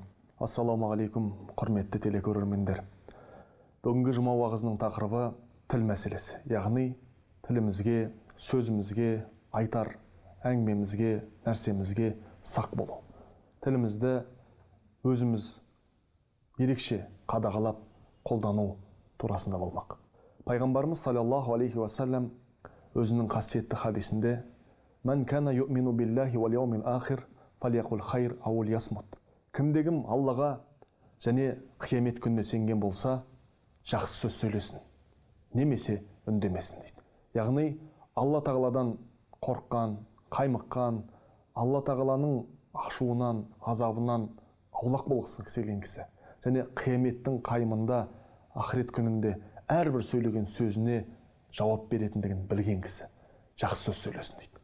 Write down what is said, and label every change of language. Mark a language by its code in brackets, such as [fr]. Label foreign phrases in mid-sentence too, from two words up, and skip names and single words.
[ar] السلام عليكم, [kk] құрметті телекөрермендер. Бүгінгі жұма уағызының тақырыбы тіл мәселесі. Яғни тілімізге, сөзімізге, айтар әңгімемізге, нәрсемізге сақ болу. Тілімізді өзіміз ерекше қадағалап қолдану турасында болмақ. [ar] Пайғамбарымыз صلى الله عليه وسلم [kk] өзінің қасиетті хадисінде [ar] «من كان يؤمن بالله واليوم الآخر فليقل خيرا أو ليصمت». [kk] Кімде-кім Аллаға және қиямет күніне сенген болса, жақсы сөз сөйлесін, немесе үндемесін дейді. Яғни Алла тағаладан қорыққан, қаймыққан, Алла тағаланың ашуынан, азабынан аулақ болғысы келген кісі, және қияметтің қаймында, ақырет күнінде әрбір сөйлеген сөзіне жауап беретіндігін білген кісі жақсы сөз сөйлесін дейді.